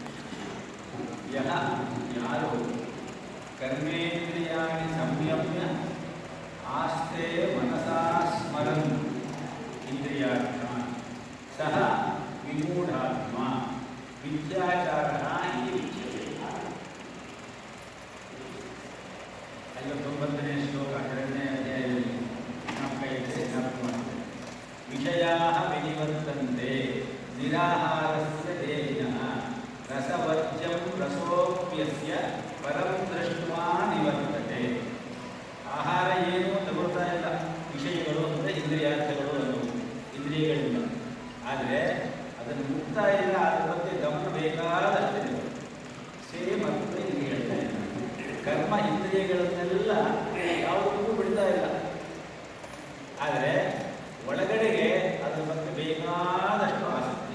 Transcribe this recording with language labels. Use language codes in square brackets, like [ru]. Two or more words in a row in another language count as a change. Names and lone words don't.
[sa] ಯಾರು ಕರ್ಮೇಂದ್ರಿಯಾಣಿ ಸಂಯಮ್ಯ ಆಸ್ತೆ ಮನಸಾ ಸ್ಮರನ್ ಇಂದ್ರಿಯಾರ್ಥ ಸಹ ವಿಮೂಢಾತ್ಮ ಮಿಥ್ಯಾಚಾರಃ ಇತಿ ಉಚ್ಯತೆ. [kn] 59ನೇ ಶ್ಲೋಕ 2ನೇ ಅಧ್ಯಾಯದಲ್ಲಿ [sa] ವಿಷಯಾಃ ವಿನಿವರ್ತಂತೆ ನಿರಾಹಾರಸ್ಯ ದೇಹಿನಃ ರಸವರ್ಜ್ಯಂ ರಸೋಪ್ಯಸ್ಯ ಪರಂ ದೃಷ್ಟ್ವಾ ನಿವರ್ತತೆ. [kn] ಆಹಾರ ಏನೂ ತಗೊಳ್ತಾ ಇಲ್ಲ, ವಿಷಯಗಳು ಅಂದರೆ ಇಂದ್ರಿಯಾರ್ಥಗಳು ಅನ್ನೋದು ಇಂದ್ರಿಯಗಳಿಂದ. ಆದರೆ ಅದನ್ನು ಮುಕ್ತಾ ಇಲ್ಲ, ಅದರ ಬಗ್ಗೆ ಗಮನ ಬೇಕಾದಷ್ಟಿದೆ. ಸೇಮ್ ಅಂತ ಇಲ್ಲಿ ಹೇಳ್ತಾ ಇದ್ದಾರೆ. ಕರ್ಮ ಇಂದ್ರಿಯಗಳನ್ನೆಲ್ಲ ಯಾವುದಕ್ಕೂ ಬಿಡ್ತಾ ಇಲ್ಲ, ಆದರೆ ಒಳಗಡೆಗೆ ಅದರ ಬಗ್ಗೆ ಬೇಕಾದಷ್ಟು ಆಸಕ್ತಿ.